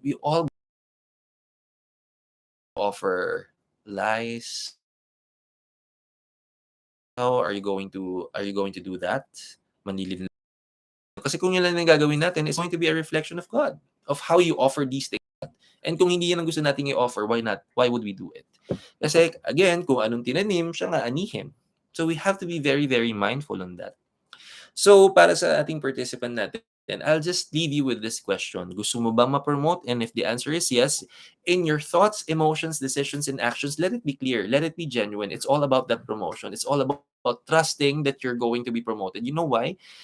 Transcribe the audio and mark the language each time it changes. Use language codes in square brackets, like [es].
[en] We all offer lies. How are you going to do that? Manlilin. [tl] Kasi kung yan lang ang gagawin natin, [en] it's going to be a reflection of God, of how you offer these things. And [tl] kung hindi yan ang gusto nating [en] i-offer, why not? Why would we do it? [tl] Kasi again, kung anong tinanim, siya nga anihin. [en] So we have to be very, very mindful on that. So [tl] para sa ating participant natin, [en] I'll just leave you with this question. [tl] Gusto mo bang ma-promote? [en] And if the answer is yes, in your thoughts, emotions, decisions, and actions, let it be clear. Let it be genuine. It's all about that promotion. It's all about trusting that you're going to be promoted. You know why?